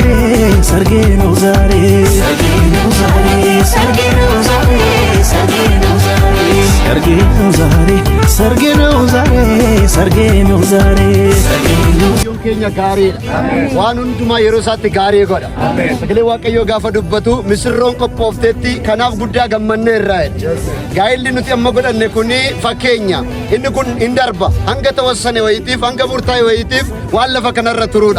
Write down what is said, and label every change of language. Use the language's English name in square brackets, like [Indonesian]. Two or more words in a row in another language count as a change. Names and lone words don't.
[Amharic] ሰርጌ ነው ዛሬ ሰርጌ ነው ዛሬ ሰርጌ ነው ዛሬ ሰርጌ ነው ዛሬ ሰርጌ ነው ዛሬ ሰርጌ ነው ዛሬ ሰርጌ ነው ዛሬ [Oromo] keenya gaariidha. Waan hundumaa yeroo isaatti gaarii godha. Sagalee Waaqayyoo gaafa dubbatu misirroon qophooftetti kanaaf guddaa gammannee irraa jedha. Gaa'illi nuti amma godhanne kuni fakkeenya. Inni kun hin darba. Hanga tawassane wayitiif hanga murtaa'e wayitiif waan lafa kanarra turuudha.